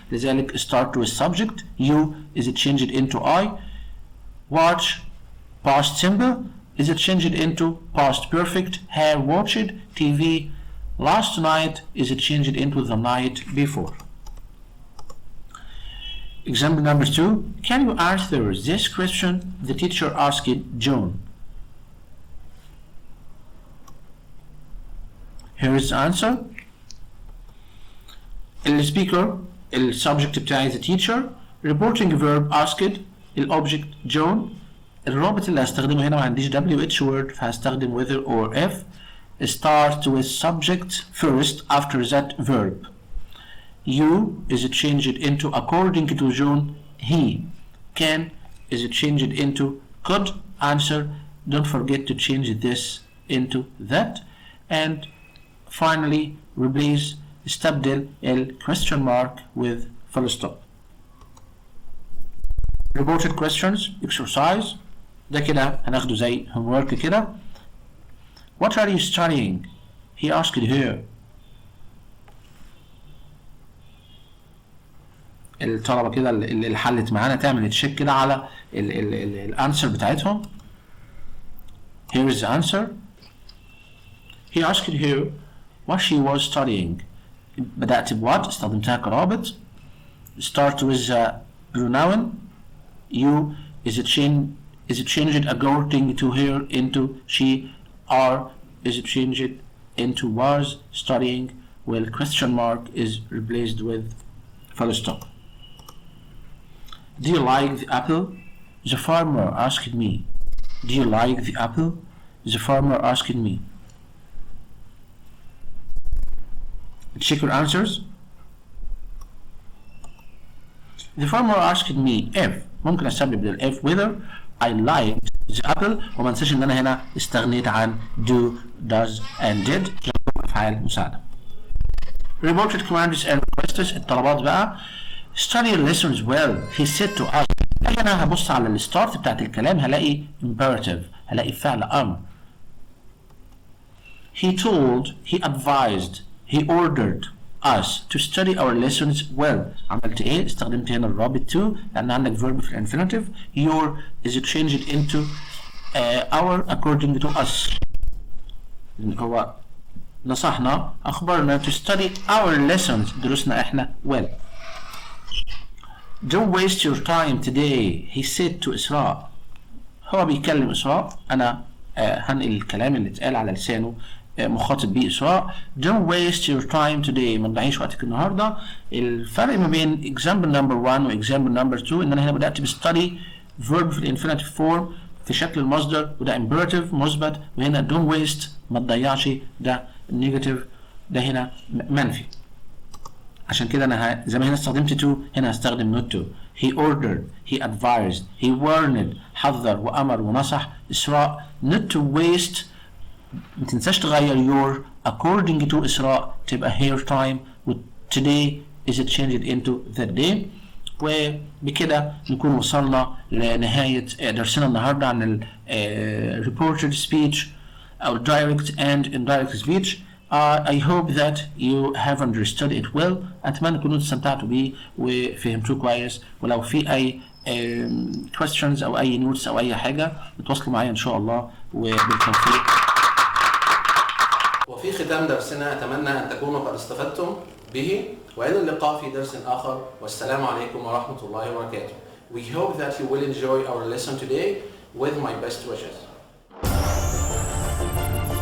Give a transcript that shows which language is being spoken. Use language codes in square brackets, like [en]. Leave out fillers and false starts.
[en] لذلك start with subject you is it changed into I. watch past simple is it changed into past perfect. have watched TV last night is it changed into the night before. Example number 2. Can you answer this question? The teacher asked John. Here is the answer. [ar] السبيكر السبجكت بتاعي [en] the teacher. reporting verb asked. [ar] الأوبجكت John. الرابط اللي هستخدمه هنا ما عنديش WH word فهستخدم [en] whether or if. start with subject first after that verb. You is changed into according to John he. Can is changed into could. Answer don't forget to change this into that. And finally replace [ar] استبدل [en] ال question mark with full stop. reported questions exercise [ar] ده كده هناخده زي homework كده. [en] What are you studying? He asked her. [ar] الطلبة كده اللي حلت معانا تعمل تشيك كده على الانسر بتاعتهم. [en] Here is the answer. He asked her what she was studying. [ar] بدأت بوات استخدمتها كرابط. [en] start with the pronoun you is it changed according to her into she. are is it changed into was. studying well question mark is replaced with full stop. Do you like the apple? The farmer asked me. Do you like the apple? The farmer asked me. Check your answers. The farmer asked me if. [ar] ممكن استبدل بال [en] if whether I liked the apple. [ar] وما انساش ان انا هنا استغنيت عن do, does and did افعال مساعدة. [en] Reported commands and requests [ar] الطلبات بقى. [en] Study your lessons well. He said to us. [ar] انا هبص على الستارت بتاعت الكلام هلاقي imperative هلاقي فعل امر. [en] He told, he advised, he ordered us to study our lessons well. [ar] عملت ايه؟ استخدمت هنا الرابط to لان عندك verb في الانفينيتيف. [en] Your is changed into our according to us. [ar] هو نصحنا اخبرنا [en] to study our lessons [ar] دروسنا احنا well. [en] Don't waste your time today. He said to إسراء. [ar] هو بيكلم إسراء. أنا هنقل الكلام اللي اتقال على لسانه مخاطب بيه إسراء. [en] Don't waste your time today. [ar] ما تضيعيش وقتك النهارده. الفرق ما بين [en] example number 1 [ar] و [en] example number 2 [ar] إن أنا هنا بدأت بستدي verb في الانفينيتيف فورم في شكل المصدر وده imperative مثبت وهنا [en] don't waste [ar] ما تضيعش ده negative ده هنا منفي. عشان كده انا زي ما هنا استخدمت to هنا هستخدم not to. [en] he ordered, he advised, he warned, [ar] حذر وأمر ونصح. [en] إسراء not to waste، [ar] ما تنساش تغير [en] your according to إسراء تبقى her time و today is changed into that day. [ar] وبكده نكون وصلنا لنهاية درسنا النهاردة عن ال reported speech أو direct and indirect speech. [en] I hope that you have understood it well. [ar] أتمنى تكونوا استمتعتوا بيه وفهمتوه كويس. ولو في أي questions أو أي notes أو أي حاجة اتواصلوا معايا إن شاء الله وبالتوفيق. وفي ختام درسنا أتمنى أن تكونوا قد استفدتم به، وإلى اللقاء في درس آخر، والسلام عليكم ورحمة الله وبركاته. [en] We hope that you will enjoy our lesson today with my best wishes.